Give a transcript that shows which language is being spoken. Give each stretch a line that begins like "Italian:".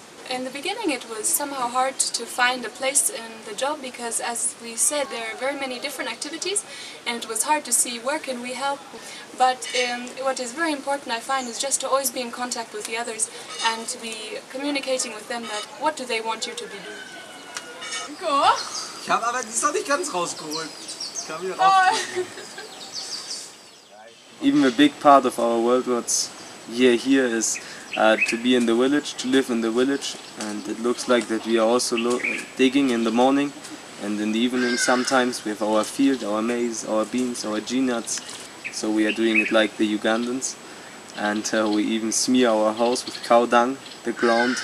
English: In the beginning it was somehow hard to find a place in the job because, as we said, there are very many different activities and it was hard to see where can we help. But what is very important, I find, is just to always be in contact with the others and to be communicating with them that what do they want you to be doing.
German: Ich habe aber das ist noch nicht ganz rausgeholt. Kann wieder rausholen.
English: Even a big part of our weltwärts here is to be in the village, to live in the village, and it looks like that we are also digging in the morning and in the evening sometimes. We have our field, our maize, our beans, our G-nuts, so we are doing it like the Ugandans, and we even smear our house with cow dung, the ground.